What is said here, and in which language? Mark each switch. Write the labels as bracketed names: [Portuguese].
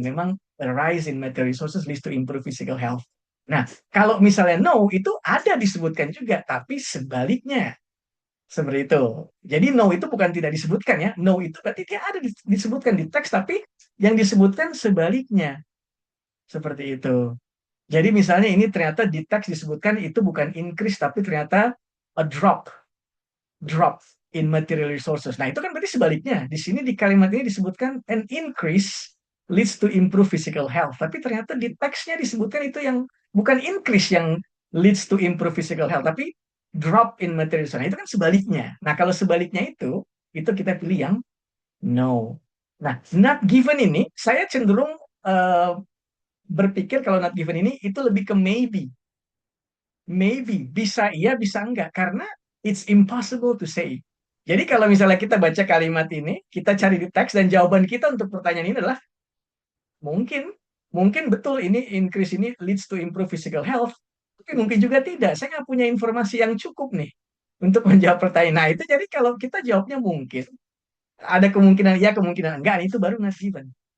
[Indonesian] Memang [English] a rise in material resources leads to improve physical health. [Indonesian] Nah, kalau misalnya no, itu ada disebutkan juga, tapi sebaliknya. Seperti itu. Jadi no itu bukan tidak disebutkan ya. No itu berarti dia ada disebutkan di teks, tapi yang disebutkan sebaliknya. Seperti itu. Jadi misalnya ini ternyata di teks disebutkan itu bukan increase, tapi ternyata [English] a drop. Drop in material resources. [Indonesian] Nah itu kan berarti sebaliknya. Di sini di kalimat ini disebutkan [English] an increase leads to improve physical health. [Indonesian] Tapi ternyata di teksnya disebutkan itu yang bukan increase yang [English] leads to improve physical health, [Indonesian] tapi [English] drop in material resources. [Indonesian] Nah itu kan sebaliknya. Nah kalau sebaliknya itu kita pilih yang no. Nah [English] not given [Indonesian] ini saya cenderung berpikir kalau not given ini itu lebih ke maybe. Maybe, bisa iya, bisa enggak. Karena [English] it's impossible to say. [Indonesian] Jadi kalau misalnya kita baca kalimat ini, kita cari di teks dan jawaban kita untuk pertanyaan ini adalah mungkin, mungkin betul ini increase ini [English] leads to improve physical health, [Indonesian] tapi mungkin juga tidak. Saya nggak punya informasi yang cukup nih untuk menjawab pertanyaan. Nah itu jadi kalau kita jawabnya mungkin, ada kemungkinan ya, kemungkinan enggak, itu baru not given.